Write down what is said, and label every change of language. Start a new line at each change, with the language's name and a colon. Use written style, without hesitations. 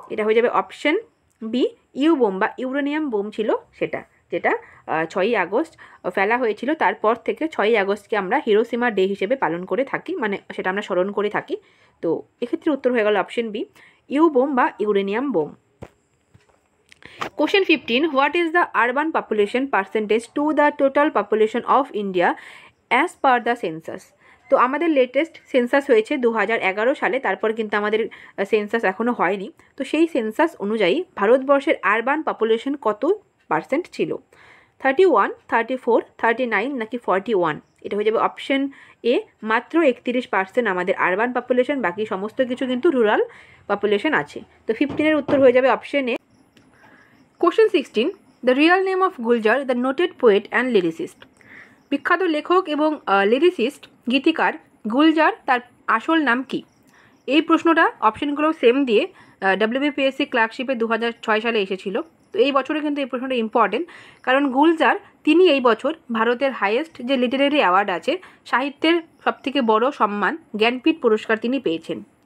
Bangla: এটা হয়ে যাবে অপশন বি, ইউ বোম বা ইউরেনিয়াম বোম ছিল সেটা, যেটা 6ই আগস্ট ফেলা হয়েছিল। তারপর থেকে 6ই আগস্টকে আমরা হিরোসীমা ডে হিসেবে পালন করে থাকি, মানে সেটা আমরা স্মরণ করে থাকি। তো এক্ষেত্রে উত্তর হয়ে গেল অপশন বি, ইউ বোম বা uranium bomb.
English: Question 15, what is the urban population percentage to the total population of India as per the census?
Bangla: তো আমাদের লেটেস্ট সেন্সাস হয়েছে 2011 সালে, তারপর কিন্তু আমাদের সেন্সাস এখনও হয়নি। তো সেই সেন্সাস অনুযায়ী ভারতবর্ষের আরবান পপুলেশন কত পার্সেন্ট ছিল? 31, 34, 39 নাকি 41? এটা হয়ে যাবে অপশন এ, মাত্র 31% আমাদের আরবান পপুলেশন, বাকি সমস্ত কিছু কিন্তু রুরাল পপুলেশন আছে। তো 15-এর উত্তর হয়ে যাবে option A.
English: Question 16, the real name of Guljar, the noted poet and lyricist.
Bangla: বিখ্যাত লেখক এবং লিরিসিস্ট গীতিকার গুলজার, তার আসল নাম কি? এই প্রশ্নটা অপশনগুলো সেম দিয়ে WBPSC ক্লার্কশিপে 2006 সালে এসেছিল। তো এই বছরে কিন্তু এই প্রশ্নটা ইম্পর্টেন্ট, কারণ গুলজার তিনি এই বছর ভারতের হাইয়েস্ট যে লিটারেরি অ্যাওয়ার্ড আছে, সাহিত্যের সবথেকে বড় সম্মান জ্ঞানপীঠ পুরস্কার তিনি পেয়েছেন।